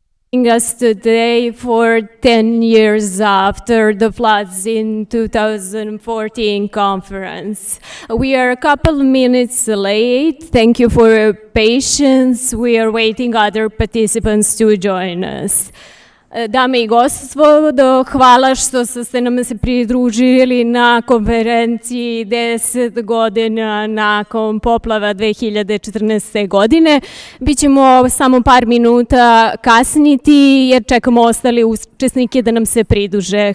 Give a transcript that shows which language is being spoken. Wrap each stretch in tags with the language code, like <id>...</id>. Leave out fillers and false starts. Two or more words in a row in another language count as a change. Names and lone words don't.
<en>us today for 10 years after the floods in 2014 conference. We are a couple minutes late. Thank you for your patience. We are waiting other participants to join us.</en> <sr>Dame i gospodo, hvala što ste nam se pridružili na konferenciji 10 godina nakon poplava 2014. godine. Bićemo samo par minuta kasniti jer čekamo ostali učesnike da nam se pridruže.</sr>